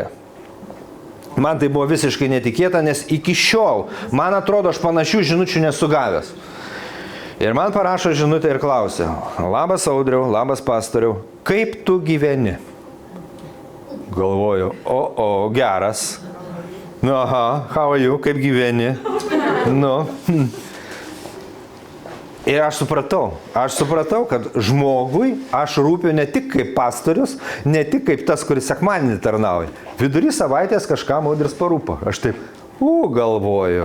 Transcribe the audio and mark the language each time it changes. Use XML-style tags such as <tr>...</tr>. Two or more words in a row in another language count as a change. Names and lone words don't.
<lt>Man tai buvo visiškai netikėta, nes iki šiol, man atrodo, aš panašių žinučių nesu gavęs. Ir man parašo žinutę ir klausia: labas Audriau, labas pastoriau, kaip tu gyveni? Galvoju, geras. Nu,</lt> <en>aha, how are you,</en> <lt>kaip gyveni? Nu. Ir aš supratau, kad žmogui aš rūpiu ne tik kaip pastorius, ne tik kaip tas, kuris sekmadienį tarnauja. Vidury savaitės kažkam Audris parūpo. Aš taip, galvoju.</lt>